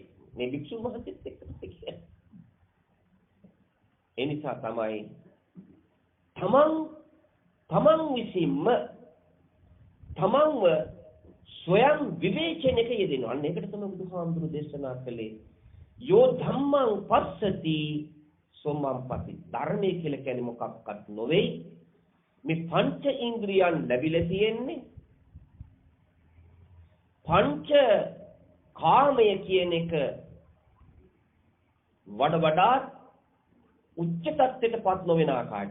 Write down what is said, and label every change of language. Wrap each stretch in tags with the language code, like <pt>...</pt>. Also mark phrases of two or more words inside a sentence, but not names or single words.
<si>මේ භික්ෂුව මහත්ෙත් එක්ක කියන්නේ. ඒ නිසා තමයි තමන් විසින්ම තමන්ව ස්වයං විවේචනයක යෙදෙනවා. අන්න ඒකට තමයි බුදුහාමුදුරු දේශනා කළේ</si> <pi>යෝ ධම්මං පස්සති සොම්මංපති.</pi> <si>ධර්මයේ කියලා කියන්නේ මොකක්වත් නොවේ. මේ පංච ඉන්ද්‍රියන් ලැබිලා තියෙන්නේ පංච කාමය කියන එක වඩා උච්ච තත්ත්වයටපත් නොවන ආකාරයට.</si>